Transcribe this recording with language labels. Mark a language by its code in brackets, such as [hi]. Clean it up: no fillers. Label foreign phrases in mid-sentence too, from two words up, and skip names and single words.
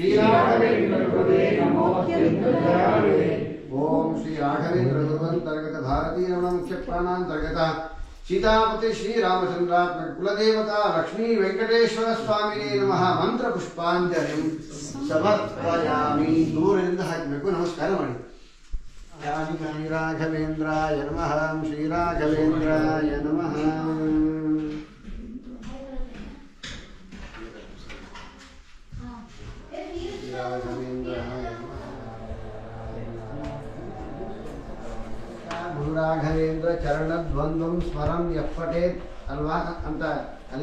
[sa] ओम श्री राघवेन्द्र गुरुवंतर्गत भारतीय रमण मुख्य प्राणांतर्गत सीतापति श्री रामचंद्रात्मक कुलदेवता लक्ष्मी वेंकटेश्वर स्वामिने नमः मंत्र पुष्पांजलिं समर्पयामि [kn] ದೂರದಿಂದ ಹಾಕಬೇಕು ನಮಸ್ಕಾರ ಮಾಡಿ [sa] ಶ್ರೀ ರಾಘವೇಂದ್ರಾಯ ನಮಃ ಶ್ರೀ ರಾಘವೇಂದ್ರಾಯ ನಮಃ ರಾಘವೇಂದ್ರ ಚರಣದ್ವಂದ್ವಂ ಸ್ಮರಂ ಯಪ್ಪಟೇತ್ [kn] ಅಲ್ವಾ ಅಂತ ಅಲ್ಲೇ